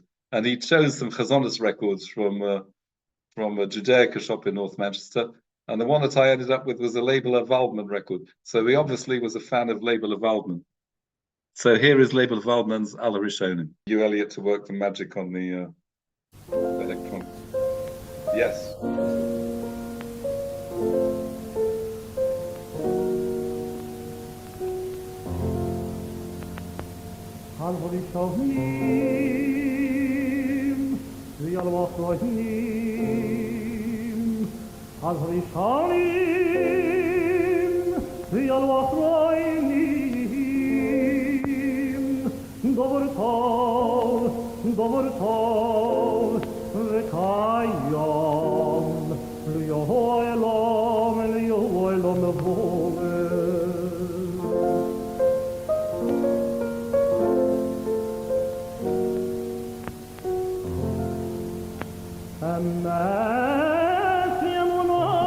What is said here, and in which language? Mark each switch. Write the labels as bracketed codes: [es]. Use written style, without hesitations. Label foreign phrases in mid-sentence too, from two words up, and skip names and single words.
[en] And he chose some Chazonis records from a Judaica shop in North Manchester. And the one that I ended up with was a Leber Waldman record. So he obviously was a fan of Leber Waldman. So here is Leber Waldman's Alle Rishonim. You, Elliot, to work the magic on the electron. Yes. [he] על ראשונים, על ואחרונים, על ראשונים, על ואחרונים, דבר טוב, וקים, לעולם, לעולם ועד. אמת ואמונה,